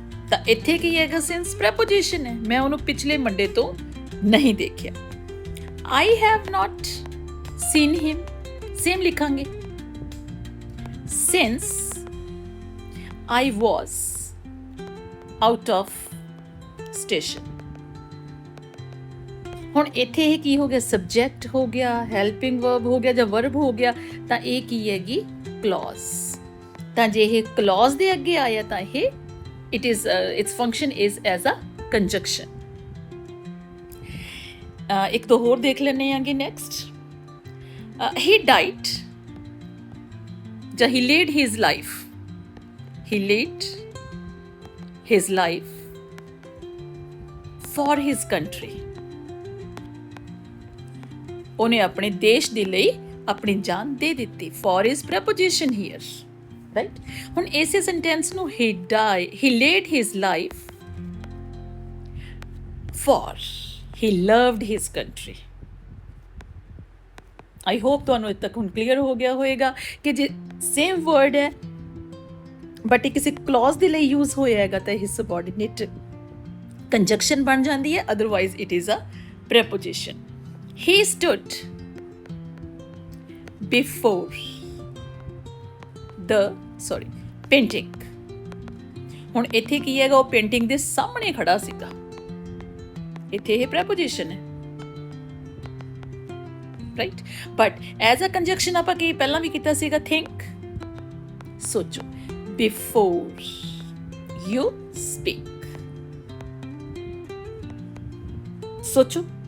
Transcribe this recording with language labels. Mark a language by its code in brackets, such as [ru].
[pa] ਤਾਂ ਇੱਥੇ ਕੀ ਹੈਗਾ, since preposition ਹੈ, ਮੈਂ ਉਹਨੂੰ ਪਿਛਲੇ ਮੰਡੇ ਤੋਂ ਨਹੀਂ ਦੇਖਿਆ। [en] I have not seen him, same [pa] ਲਿਖਾਂਗੇ, [en] since I was out of station। [pa] ਹੁਣ ਇੱਥੇ ਇਹ ਕੀ ਹੋ ਗਿਆ, ਸਬਜੈਕਟ ਹੋ ਗਿਆ, ਹੈਲਪਿੰਗ ਵਰਬ ਹੋ ਗਿਆ ਜਾਂ ਵਰਬ ਹੋ ਗਿਆ, ਤਾਂ ਇਹ ਕੀ ਹੈਗੀ, ਕਲੌਜ਼। ਤਾਂ ਜੇ ਇਹ ਕਲੌਜ਼ ਦੇ ਅੱਗੇ ਆਇਆ ਤਾਂ ਇਹ [en] its function is as a conjunction। [pa] ਇੱਕ ਦੋ ਹੋਰ ਦੇਖ ਲੈਣੇ ਆਂਗੇ ਨੈਕਸਟ। [en] he died ਜਾਂ he laid his life, he laid his life for his country। [pa] ਉਹਨੇ ਆਪਣੇ ਦੇਸ਼ ਦੇ ਲਈ ਆਪਣੀ ਜਾਨ ਦੇ ਦਿੱਤੀ। [en] for is preposition here, right? [pa] ਹੁਣ ਇਸੇ ਸੈਂਟੈਂਸ ਨੂੰ [en] he laid his life for he loved his country। I hope [pa] ਤੁਹਾਨੂੰ ਇੱਥੇ ਤੱਕ ਹੁਣ ਕਲੀਅਰ ਹੋ ਗਿਆ ਹੋਏਗਾ ਕਿ ਜੇ ਸੇਮ ਵਰਡ ਹੈ ਬਟ ਇਹ ਕਿਸੇ ਕਲੌਜ਼ ਦੇ ਲਈ ਯੂਜ਼ ਹੋਇਆ ਹੈਗਾ ਤਾਂ ਇਹ ਸਬਆਰਡੀਨੇਟ ਕੰਜੰਕਸ਼ਨ ਬਣ ਜਾਂਦੀ ਹੈ, [en] Otherwise it is a preposition. He stood before the painting। [pa] ਹੁਣ ਇੱਥੇ ਕੀ ਹੈਗਾ, ਉਹ ਪੇਂਟਿੰਗ ਦੇ ਸਾਹਮਣੇ ਖੜਾ ਸੀਗਾ, ਇੱਥੇ ਇਹ ਪ੍ਰੈਪੋਜੀਸ਼ਨ ਹੈ, ਰਾਈਟ। [en] but as a conjunction [pa] ਆਪਾਂ ਕੀ ਪਹਿਲਾਂ ਵੀ ਕੀਤਾ ਸੀਗਾ, ਥਿੰਕ, ਸੋਚੋ, [en] before you speak, [pa] ਸੋਚੋ।